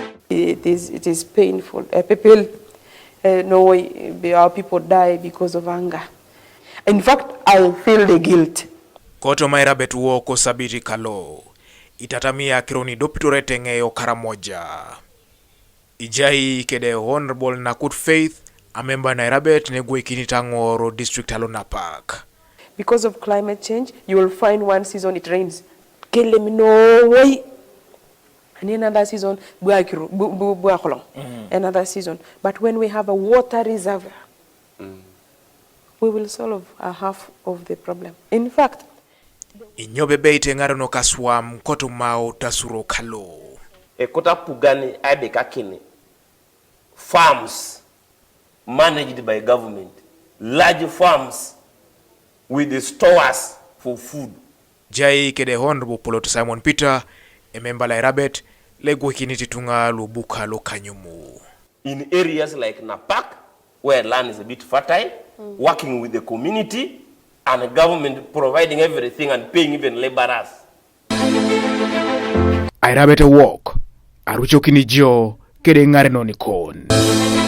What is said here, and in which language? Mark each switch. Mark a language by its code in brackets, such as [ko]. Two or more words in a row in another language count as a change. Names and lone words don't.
[en] It is painful. People know our people die because of anger. In fact, I feel the guilt. [kdj] Koto Airabet Wok sabiri kalo. Itatami akiro ni idopitor etengei Karamoja. Ijai kede Honorable Nakut Faith, a member na Airabet Wok district alo Napak. [en] Because of climate change, you will find one season it rains. No way. And another season, another season. But when we have a water reservoir, we will solve half of the problem. In fact, [kdj] Inyobebe itengaro no kaswam koto mao tasuro kalo. Kota pugani aibeka kini. [en] Farms managed by government. Large farms with the stores for food. [kdj] Ijai kede Honorable Opolot Simon Peter, a member la Airabet, legwe kiniti tunga lubuka lo Kanyumu. [en] In areas like Napak, where land is a bit fertile, working with the community, and the government providing everything and paying even laborers. [kdj] Airabet Wok, arucho kinijo, kede ngare no nikon.